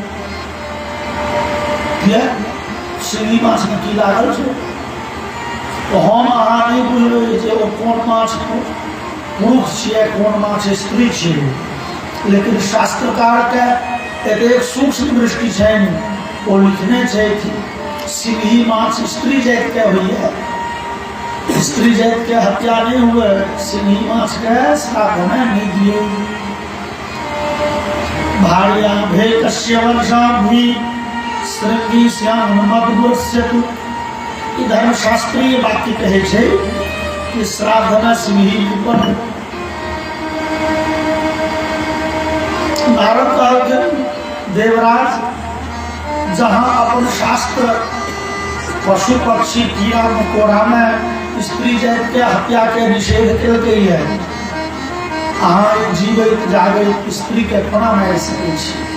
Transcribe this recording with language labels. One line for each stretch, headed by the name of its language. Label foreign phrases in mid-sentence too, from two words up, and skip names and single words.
Maithili: सिंही माछ में की लागल छै तो हम अहाँ नहीं बुझबै जे ओ कोन माछ पुरुष छियै, कोन माछ स्त्री छियै। लेकिन शास्त्रकार के एक सूक्ष्म दृष्टि छै, वो लिखने छै कि सिंही माछ स्त्री जाति के होइए। स्त्री जाति के हत्या नहीं हुए, सिंही माछ के श्राद्ध में नहीं दिए।
Sanskrit: भार्या भे कस्य वर्षा भी श्रृंगी श्याम मधुरस्यतु।
Maithili: धर्मशास्त्रीय वाक्य कहे छै कि श्राद्ध में सिंही उत्पन्न। नारद कहलखिन देवराज, जहाँ अपन शास्त्र पशु पक्षी कीड़ा मकोड़ा में स्त्री जाति के हत्या के निषेध केलकै है, अहाँ जीवित जागृत स्त्री के कोना मारि सकै छी।